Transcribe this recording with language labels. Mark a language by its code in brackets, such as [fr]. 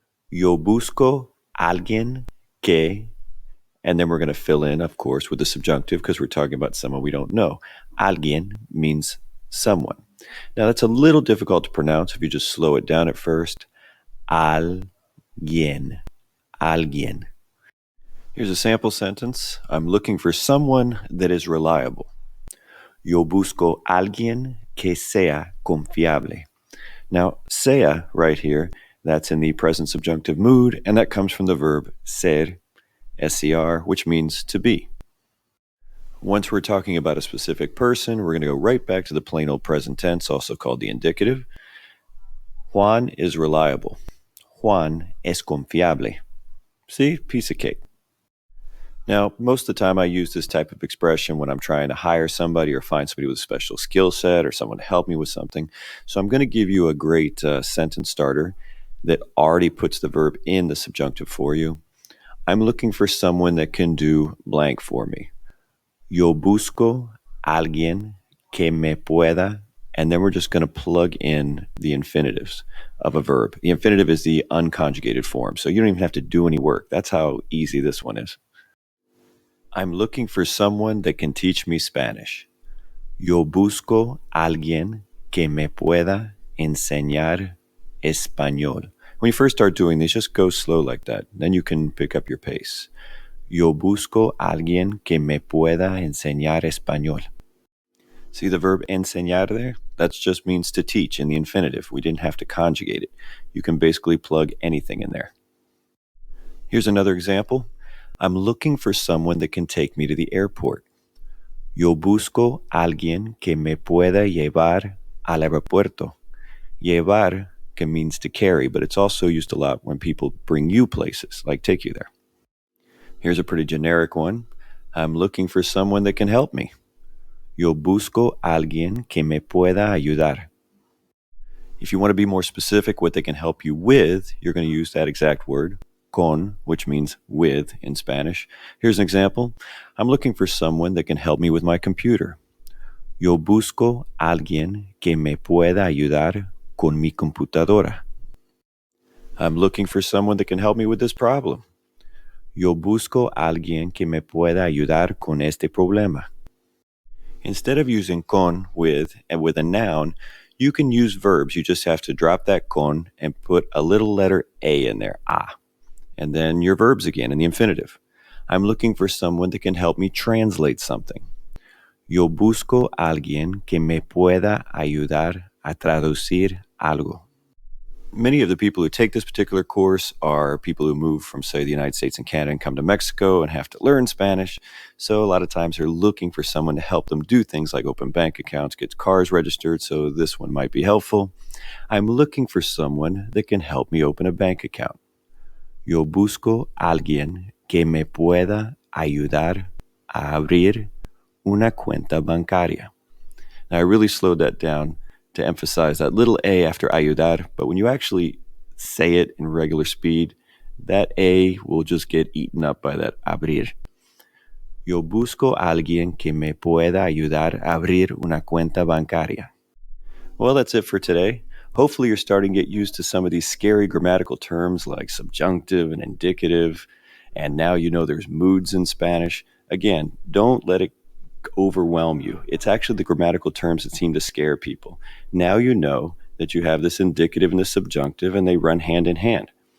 [es] Yo busco alguien que, [en] and then we're going to fill in, of course, with the subjunctive because we're talking about someone we don't know. Alguien means someone. Now, that's a little difficult to pronounce if you just slow it down at first. Alguien. Alguien. Here's a sample sentence. I'm looking for someone that is reliable. [es] Yo busco alguien que sea confiable. [en] Now, sea right here, that's in the present subjunctive mood, and that comes from the verb ser, ser, which means to be. Once we're talking about a specific person, we're going to go right back to the plain old present tense, also called the indicative. Juan is reliable. [es] Juan es confiable. [en] See? Piece of cake. Now, most of the time I use this type of expression when I'm trying to hire somebody or find somebody with a special skill set or someone to help me with something. So I'm going to give you a great sentence starter that already puts the verb in the subjunctive for you. I'm looking for someone that can do blank for me. [es] Yo busco alguien que me pueda, [en] and then we're just going to plug in the infinitives of a verb. The infinitive is the unconjugated form, so you don't even have to do any work. That's how easy this one is. I'm looking for someone that can teach me Spanish. [es] Yo busco alguien que me pueda enseñar español. [en] When you first start doing this, just go slow like that. Then you can pick up your pace. [es] Yo busco alguien que me pueda enseñar español. [en] See the verb enseñar there? That just means to teach in the infinitive. We didn't have to conjugate it. You can basically plug anything in there. Here's another example. I'm looking for someone that can take me to the airport. [es] Yo busco alguien que me pueda llevar al aeropuerto. [en] Llevar can means to carry, but it's also used a lot when people bring you places, like take you there. Here's a pretty generic one. I'm looking for someone that can help me. [es] Yo busco alguien que me pueda ayudar. [en] If you want to be more specific what they can help you with, you're going to use that exact word, con, which means with in Spanish. Here's an example. I'm looking for someone that can help me with my computer. [es] Yo busco alguien que me pueda ayudar con mi computadora. [en] I'm looking for someone that can help me with this problem. [es] Yo busco alguien que me pueda ayudar con este problema. [en] Instead of using con with and with a noun, you can use verbs. You just have to drop that con and put a little letter a in there, a. And then your verbs again in the infinitive. I'm looking for someone that can help me translate something. [es] Yo busco alguien que me pueda ayudar a traducir algo. [en] Many of the people who take this particular course are people who move from, say, the United States and Canada and come to Mexico and have to learn Spanish. So a lot of times they're looking for someone to help them do things like open bank accounts, get cars registered. So this one might be helpful. I'm looking for someone that can help me open a bank account. [es] Yo busco alguien que me pueda ayudar a abrir una cuenta bancaria. [en] Now, I really slowed that down to emphasize that little a after ayudar, but when you actually say it in regular speed, that a will just get eaten up by that abrir. [es] Yo busco alguien que me pueda ayudar a abrir una cuenta bancaria. [en] Well, that's it for today. Hopefully you're starting to get used to some of these scary grammatical terms like subjunctive and indicative, and now you know there's moods in Spanish. Again, don't let it overwhelm you. It's actually the grammatical terms that seem to scare people. Now you know that you have this indicative and this subjunctive, and they run hand in hand.